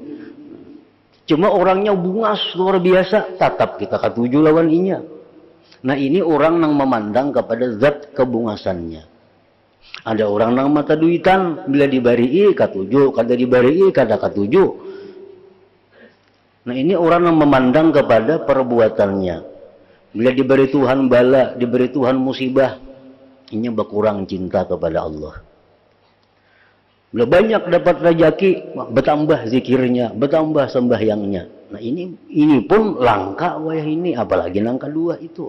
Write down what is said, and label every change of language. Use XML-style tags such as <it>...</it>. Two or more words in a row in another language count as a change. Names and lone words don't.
<bjn>Cuma orangnya bungas luar biasa, tetap kita katuju lawan inya.</bjn> <id>Nah, ini orang yang memandang kepada zat kebungasannya.</id> <bjn>Ada orang yang mata duitan, bila dibari katuju, kada dibari kada katuju. Nah,</bjn> <id>ini orang yang memandang kepada perbuatannya. Bila diberi Tuhan bala, diberi Tuhan musibah, ini berkurang cinta kepada Allah. Bila banyak dapat rezeki, bertambah zikirnya, bertambah sembahyangnya.</id> <bjn>Nah, ini pun langka wayah ini, apalagi yang kedua itu.</bjn>